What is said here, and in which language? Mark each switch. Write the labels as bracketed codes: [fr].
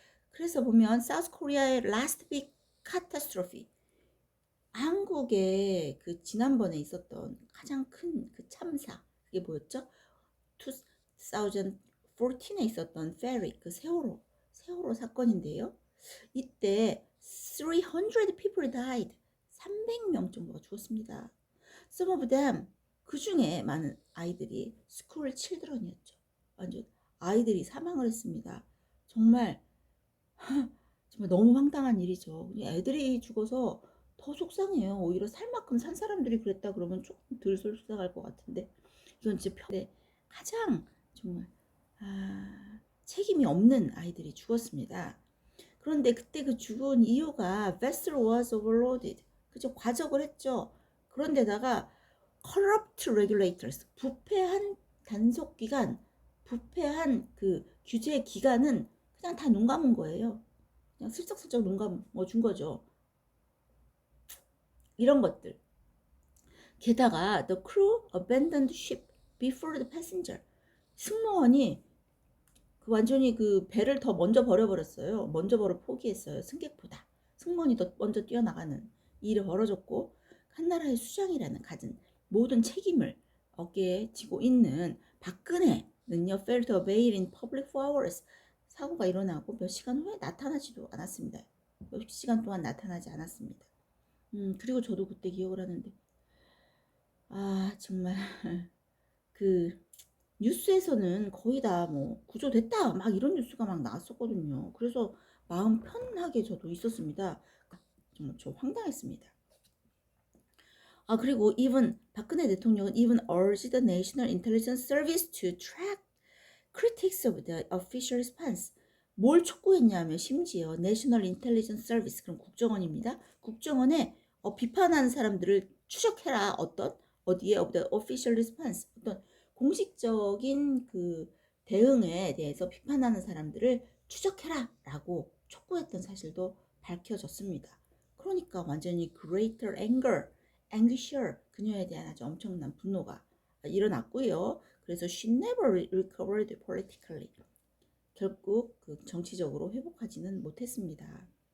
[ko] 그래서 보면 사우스 코리아의 [en] last big catastrophe, [ko] 한국의 지난번에 있었던 가장 큰 참사, 그게 뭐였죠? 2014에 있었던 페리, 세월호 사건인데요. [en] 이때 300 people died. [ko] 300명 정도가 죽었습니다. [en] Some of them, [ko] 그 중에 많은 아이들이 school children이었죠. 완전 아이들이 사망을 했습니다. 정말 너무 황당한 일이죠. 애들이 죽어서 더 속상해요. 오히려 살 만큼 산 사람들이 그랬다 그러면 조금 덜 속상할 것 같은데, 이건 진짜 가장 정말 책임이 없는 아이들이 죽었습니다. 그런데 그때 죽은 이유가 [en] vessel was overloaded. [ko] 그죠? 과적을 했죠. 그런데다가 [en] corrupt regulators, [ko] 부패한 단속기관, 부패한 규제 기관은 그냥 다 눈 감은 거예요. 그냥 슬쩍슬쩍 눈 감아준 거죠. 이런 것들. 게다가 [en] the crew abandoned ship before the passenger. [ko] 승무원이 그 완전히 그 배를 더 먼저 버려버렸어요. 먼저 포기했어요. 승객보다. 승무원이 더 먼저 뛰어나가는 일이 벌어졌고 한나라의 수장이라는 가진 모든 책임을 어깨에 지고 있는 박근혜는요. [en] failed to obey in public for hours. [ko] 사고가 일어나고 몇 시간 후에 나타나지도 않았습니다. 몇 시간 동안 나타나지 않았습니다. 그리고 저도 그때 기억을 하는데 정말 그 뉴스에서는 거의 다 뭐 구조됐다 막 이런 뉴스가 막 나왔었거든요. 그래서 마음 편하게 저도 있었습니다. 정말 저 황당했습니다. 그리고 [en] even [ko] 박근혜 대통령은 [en] even urged the National Intelligence Service to track critics of the official response. [ko] 뭘 촉구했냐면 심지어 National Intelligence Service, 그럼 국정원입니다. 국정원에 비판하는 사람들을 추적해라. 어디에 [en] of the official response, [ko] 어떤 공식적인 그 대응에 대해서 비판하는 사람들을 추적해라 라고 촉구했던 사실도 밝혀졌습니다. 그러니까 완전히 [en] greater anger, [ko] 그녀에 대한 아주 엄청난 분노가 일어났고요. 그래서 [en] she never recovered politically. [ko] 결국 그 정치적으로 회복하지는 못했습니다.